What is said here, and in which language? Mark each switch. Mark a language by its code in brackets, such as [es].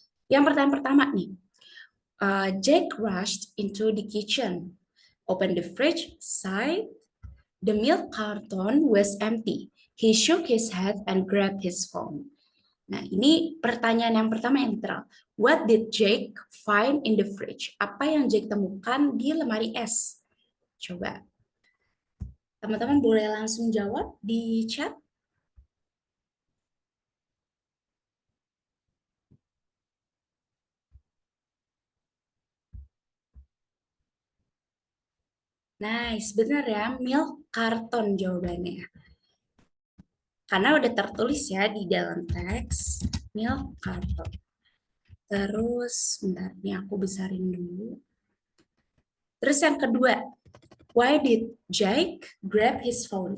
[id] Yang pertanyaan pertama nih, [en] Jack rushed into the kitchen, opened the fridge, sighed, the milk carton was empty. He shook his head and grabbed his phone. [id] Nah, ini pertanyaan yang pertama yang literal. [en] What did Jake find in the fridge? [id] Apa yang Jake temukan di lemari es? Coba teman-teman boleh langsung jawab di chat. Nice, benar ya. Milk karton jawabannya. Karena udah tertulis ya di dalam teks, milk karton. Terus, bentar, ini aku besarin dulu. Terus yang kedua, [en] why did Jake grab his phone?